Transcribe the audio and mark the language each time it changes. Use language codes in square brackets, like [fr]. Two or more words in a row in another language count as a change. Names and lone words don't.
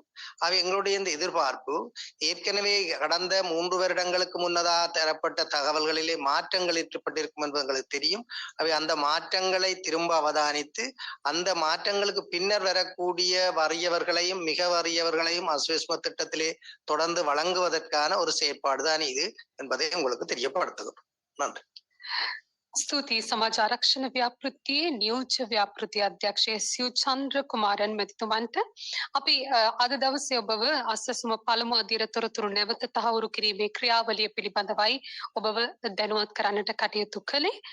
[ta] அவை எங்களுடைய இந்த எதிர்பார்ப்பு ஏற்கனவே கடந்த 3 வருடங்களுக்கு முன்னதாக தரப்பட்ட தகவல்களிலே மாற்றங்கள் ஏற்பட்டிருக்கும் என்பது எங்களுக்கு தெரியும். அவை அந்த மாற்றங்களை திரும்ப அவதானித்து அந்த மாற்றங்களுக்கு பின்னர் வரக்கூடிய வறியவர்களையும் மிக வறியவர்களையும் அஸ்வஸ்ம திட்டத்திலே தொடர்ந்து வழங்குவதற்கான ஒரு செயற்பாடுதான் இது என்பதை உங்களுக்கு தெரியப்படுத்துகிறோம். நன்றி. [si] ස්තුතියි සමාජ ආරක්ෂණ ව්‍යාපෘතියේ නියෝජ්‍ය ව්‍යාපෘති අධ්‍යක්ෂ SU චන්ද්‍රකුමාරන් මැතිතුමන්ට අපි අද දවසේ ඔබව අස්වැසුම පළමු අදියර තොරතුරු නැවත තහවුරු කිරීමේ ක්‍රියාවලිය පිළිබඳවයි ඔබව දැනුවත් කරන්නට කටයුතු කළේ.